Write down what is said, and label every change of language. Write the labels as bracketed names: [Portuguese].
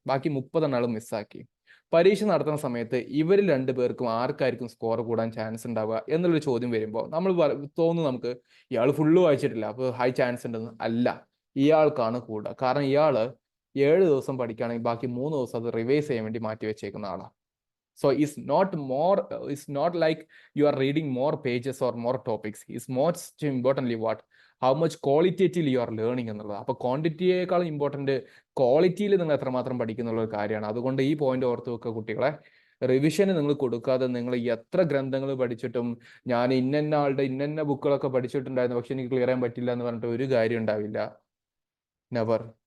[Malayalam] ബാക്കി 30 മിസ്സാക്കി. പരീക്ഷ നടത്തുന്ന സമയത്ത് ഇവരിൽ 2 പേർക്കും ആർക്കായിരിക്കും സ്കോർ കൂടാൻ ചാൻസ് ഉണ്ടാവുക എന്നുള്ളൊരു ചോദ്യം വരുമ്പോൾ നമ്മൾ തോന്നുന്നു നമുക്ക് ഇയാൾ ഫുള്ള് വായിച്ചിട്ടില്ല, അപ്പോൾ ഹൈ ചാൻസ് ഉണ്ടെന്ന്. അല്ല, ഇയാൾക്കാണ് കൂടുക. കാരണം ഇയാൾ 7 ദിവസം പഠിക്കുകയാണെങ്കിൽ ബാക്കി 3 ദിവസം അത് റിവൈസ് ചെയ്യാൻ വേണ്ടി മാറ്റി വെച്ചേക്കുന്ന ആളാണ്. [English] So it's not like you are reading more pages or more topics. It's most importantly how much qualitatively you are learning [Malayalam] എന്നുള്ളത്. അപ്പോൾ ക്വാണ്ടിറ്റിയേക്കാളും ഇമ്പോർട്ടൻ്റ് ക്വാളിറ്റിയിൽ നിങ്ങൾ എത്രമാത്രം പഠിക്കുന്നുള്ള ഒരു കാര്യമാണ്. അതുകൊണ്ട് ഈ പോയിന്റ് ഓർത്ത് വെക്കുക കുട്ടികളെ. റിവിഷന് നിങ്ങൾ കൊടുക്കാതെ നിങ്ങൾ എത്ര ഗ്രന്ഥങ്ങൾ പഠിച്ചിട്ടും ഞാൻ ഇന്ന ആളുടെ ഇന്ന ബുക്കുകളൊക്കെ പഠിച്ചിട്ടുണ്ടായിരുന്നു പക്ഷെ എനിക്ക് ക്ലിയർ ചെയ്യാൻ പറ്റില്ല എന്ന് പറഞ്ഞിട്ട് ഒരു കാര്യം ഉണ്ടാവില്ല. നെവർ.